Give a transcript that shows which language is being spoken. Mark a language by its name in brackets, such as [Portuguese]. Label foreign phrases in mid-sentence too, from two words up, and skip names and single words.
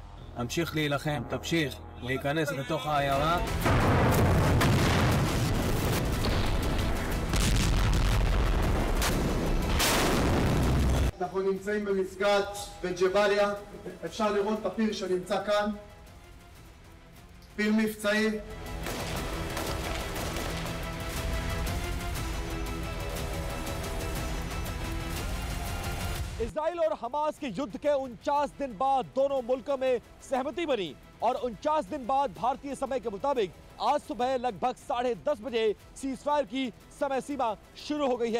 [Hebrew] המשיך להילחם, תמשיך להיכנס לתוך העיירה. אנחנו נמצאים במסגד בג'באליה, אפשר לראות את הפיר שנמצא כאן, פיר מבצעי. [Hindi] इजराइल और हमास के युद्ध के 49 दिन बाद दोनों मुल्कों में सहमति बनी और 49 दिन बाद भारतीय समय के मुताबिक आज सुबह लगभग 10:30 बजे [English] cease fire [Hindi] की समय सीमा शुरू हो गई है।